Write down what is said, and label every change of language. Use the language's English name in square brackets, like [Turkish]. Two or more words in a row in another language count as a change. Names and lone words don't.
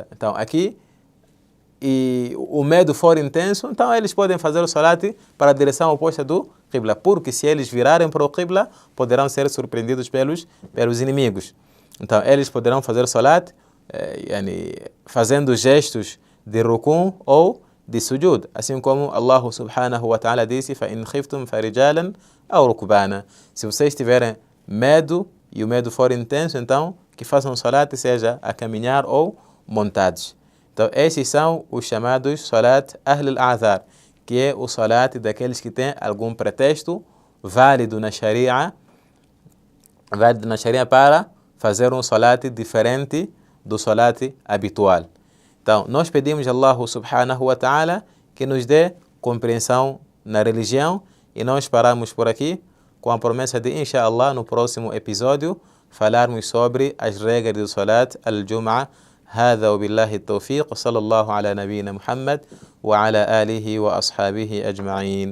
[Portuguese] Então, aqui, e o medo for intenso, então eles podem fazer o salat para a direção oposta do Qibla, porque se eles virarem para o Qibla, poderão ser surpreendidos pelos inimigos. Então, eles poderão fazer o salat fazendo gestos de rukun ou de sujud, assim como Allah [Arabic] سبحانه وتعالى [Portuguese] disse: [Arabic] فَإِنْ خِفْتُمْ فَرِجَالًا أَوْ رُكْبَانًا. [Portuguese] Se vocês tiverem medo e o medo for intenso, então que façam salat, seja a caminhar ou montados. Então, esses são os chamados [Arabic] صلاة أهل الأعذار, [Portuguese] que é o salat daqueles que têm algum pretexto válido na Sharia para fazer um salat diferente do salat habitual. Então, nós pedimos a Allah [Arabic] سبحانه وتعالى [Portuguese] que nos dê compreensão na religião e nós paramos por aqui com a promessa de, inshallah, no próximo episódio falarmos sobre as regras do [Arabic] صلاة الجمعة. هذا وبالله التوفيق وصلى الله على نبينا محمد وعلى آله وأصحابه أجمعين.